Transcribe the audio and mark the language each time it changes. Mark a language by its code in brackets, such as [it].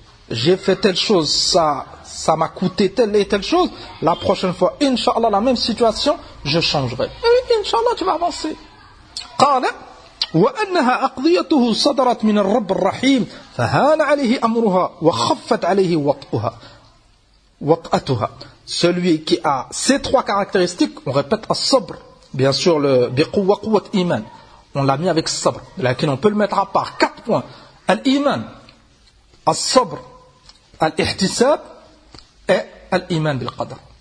[fr] J'ai fait telle chose, ça m'a coûté telle et telle chose. La prochaine fois, Inch'Allah, la même situation, je changerai. Et Inch'Allah, tu vas avancer. [ar] قال وأنها أقضيته صدرت من الرب الرحيم فهان عليه أمرها وخفت عليه وطأتها. [fr] Celui qui a ces trois caractéristiques, on répète à sabr. Bien sûr, le [ar] biquwa quwat iman. [fr] On l'a mis avec sabr. Mais on peut le mettre à part. Quatre points. Al-iman. Al-sabr. Al-ihtisab. Et l'iman bil qadr.